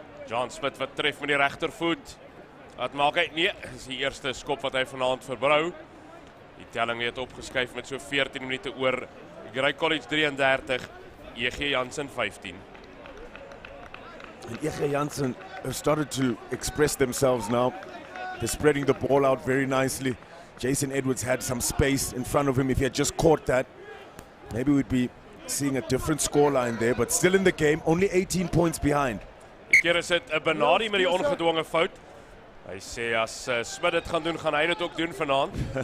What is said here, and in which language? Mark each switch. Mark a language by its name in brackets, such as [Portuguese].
[Afrikaans] John Smith wat tref met die regtervoet. Wat maak hy? Nee, dis die eerste skop wat hy vanaand verbrou. Die telling het opgeskuif met so 14 minute oor Grey College 33, EG Jansen 15. [English] And EG Jansen have started to express themselves now. They're spreading the ball out very nicely. Jason Edwards had some space in front of him. If he had just caught that, maybe we'd be seeing a different scoreline there, but still in the game, only 18 points behind. [Afrikaans] Die keer is dit 'n Benadi met die ongedwonge fout. Hy sê as Smit dit gaan doen, gaan hy dit ook doen vanaand.